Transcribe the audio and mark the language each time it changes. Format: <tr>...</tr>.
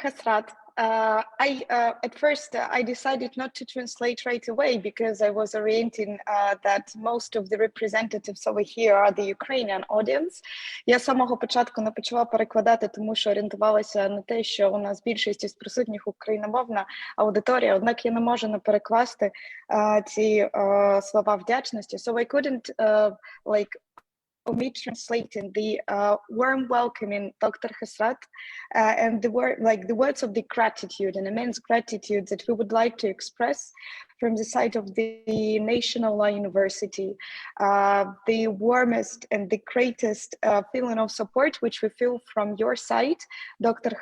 <en>Hasrat, at first I decided not to translate right away because I was orienting that most of the representatives over here are the Ukrainian audience.</en> <uk>Я з самого початку не почала перекладати, тому що орієнтувалася на те, що у нас більшість із присутніх україномовна аудиторія, однак я не можу не перекласти ці слова вдячності.</uk> <en>So I couldn't omit translating the warm welcoming Dr. Hasrat and the words of the gratitude and immense gratitude that we would like to express from the side of the National Law University, the warmest and the greatest feeling of support which we feel from your side, Dr.</en>